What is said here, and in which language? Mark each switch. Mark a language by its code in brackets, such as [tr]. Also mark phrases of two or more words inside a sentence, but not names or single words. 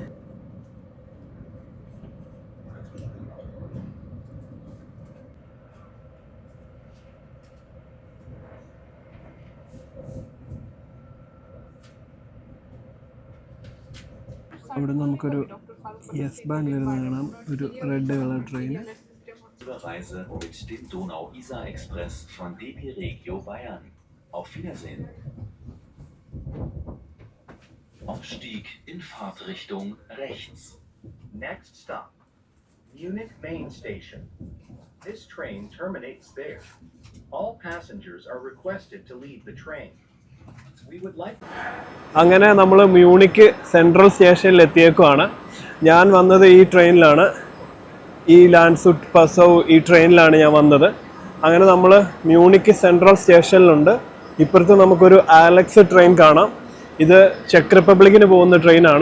[ml] അവിടെ നമുക്കൊരു [en] yes bank [ml] വരുന്ന കാണാം, ഒരു [en] red color train. [de] Reise mit dem Donau-Isar-Express von DB Regio Bayern. Auf Wiedersehen. Aufstieg in Fahrtrichtung rechts. [en] Next stop, Munich Main Station. This train terminates there. All passengers are requested to leave the train. We would like. [ml] അങ്ങനെ നമ്മൾ മ്യൂണിക്ക് [en] central station [ml] എത്തിയേക്കുവാണ്. ഞാൻ വന്നത് ഈ ട്രെയിനിലാണ്, ഈ ലാൻഡ്സുട്ട് പസൗ ഈ ട്രെയിനിലാണ് ഞാൻ വന്നത്. അങ്ങനെ നമ്മൾ മ്യൂണിക്ക് [en] central station. [ml] ഇപ്പുറത്ത് നമുക്കൊരു ആലക്സ് ട്രെയിൻ കാണാം. ഇത് ചെക്ക് റിപ്പബ്ലിക്കിന് പോകുന്ന ട്രെയിനാണ്.